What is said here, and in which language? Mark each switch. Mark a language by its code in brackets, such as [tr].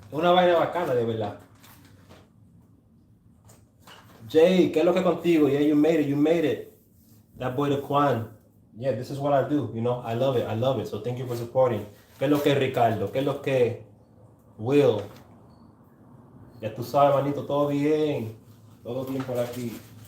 [es] Una vaina bacana, de verdad. Jay, ¿qué es lo que contigo? [en] Yeah, you made it. That boy the Quan. Yeah, this is what I do, you know. I love it. So thank you for supporting. [es] ¿Qué es lo que Ricardo? ¿Qué es lo que Will? Ya tú sabes, manito, todo bien. Todo bien por aquí.